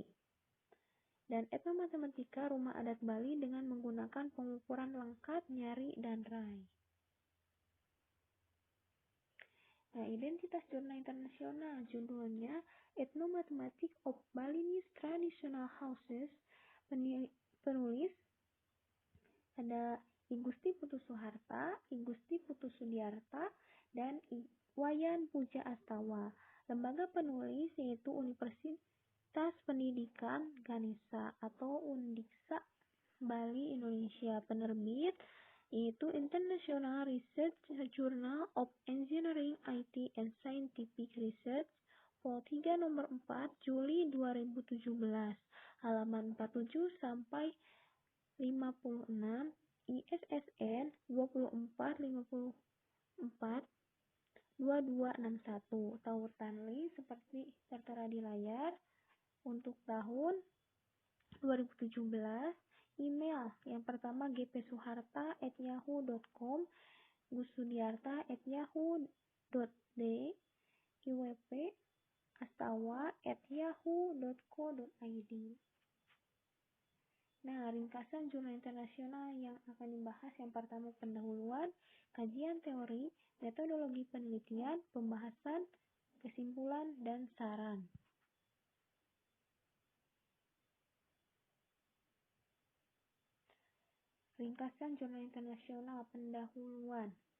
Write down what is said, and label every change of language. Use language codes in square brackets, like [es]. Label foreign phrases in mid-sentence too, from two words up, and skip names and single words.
[id] Dan etnomatematika rumah adat Bali dengan menggunakan pengukuran lengkap, nyari, dan rai. Nah, identitas jurnal internasional judulnya Ethnomathematics of Balinese Traditional Houses. Penulis ada I Gusti Putu Soeharta, I Gusti Putu Sudiarta, dan Wayan Puja Astawa. Lembaga penulis yaitu Universitas Pendidikan Ganesha atau Undiksa Bali Indonesia. Penerbit yaitu International Research Journal of Engineering, IT, and Scientific Research, Vol 3 nomor 4 Juli 2017, halaman 47 sampai 56, ISSN 2454 2261. Tautan link seperti tertera di layar. Untuk tahun 2017, email yang pertama gpsuharta@yahoo.com, gusudiarta@yahoo.d, iwp astawa@yahoo.co.id. Nah, ringkasan jurnal internasional yang akan dibahas yang pertama pendahuluan, kajian teori, metodologi penelitian, pembahasan, kesimpulan, dan saran. Ringkasan jurnal internasional pendahuluan.